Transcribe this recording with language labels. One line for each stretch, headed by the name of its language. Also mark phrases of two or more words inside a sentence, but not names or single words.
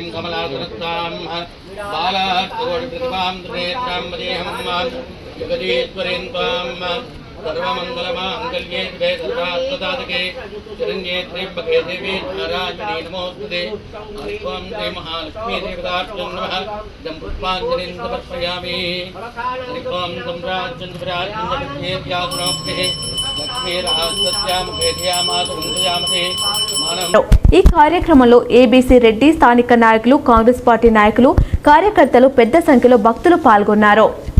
Sanskrit: कमलासुरत्तां बालात्कोटिप्रतिभां धरेत्रां वदेहं युगदीश्वरीं त्वां सर्वमङ्गलमाङ्गल्ये शिवे सर्वार्थसाधके शरण्ये त्र्यम्बके देवी नारायणी नमोस्तुते। हरि ओं श्री महालक्ष्मी देवताभ्यो नमः। इदं पुष्पाञ्जलिं समर्पयामि। हरि ओं सम्राज्यं विराज्यं
Telugu: ఈ కార్యక్రమంలో ఏబీసీ రెడ్డి, స్థానిక నాయకులు, కాంగ్రెస్ పార్టీ నాయకులు, కార్యకర్తలు పెద్ద సంఖ్యలో భక్తులు పాల్గొన్నారు.